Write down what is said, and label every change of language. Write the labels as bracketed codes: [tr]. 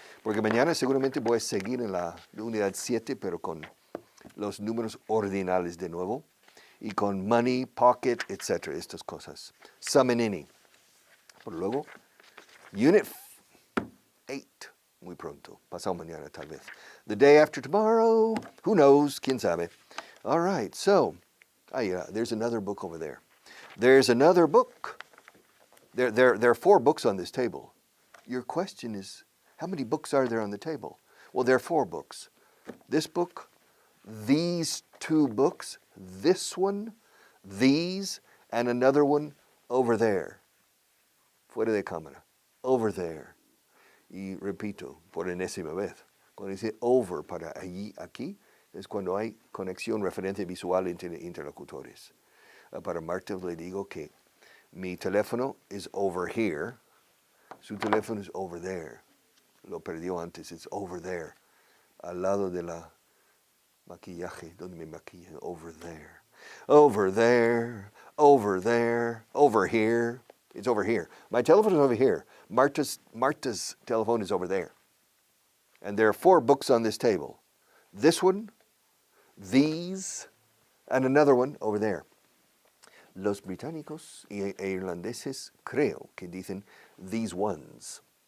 [es] Porque mañana seguramente voy a seguir en la unidad 7, pero con los números ordinales de nuevo, y con money, pocket, etc. Estas cosas. Sum and any. Por luego, Unit 8, muy pronto, pasado mañana tal vez. [en] The day after tomorrow, who knows, [es] quién sabe. [en] All right, so, there's another book over there. There's another book. There are 4 books on this table. Your question is, how many books are there on the table? Well, there are 4 books. This book, these 2 books, this one, these, and another one over there. [es] Fuera de cámara. [en] Over there. [es] Y repito, por enésima vez, cuando dice over para allí, aquí, es cuando hay conexión, referencia visual entre interlocutores. Para Marta le digo que mi teléfono [en] is over here, [es] su teléfono es [en] over there. [es] Lo perdió antes, [en] it's over there. [es] Al lado de la maquillaje, donde me maquillan, [en] over there. Over there, over there, over here. It's over here. My telephone is over here. Marta's telephone is over there. And there are 4 books on this table. This one, these, and another one over there. [es] Los británicos e irlandeses creo que dicen these ones.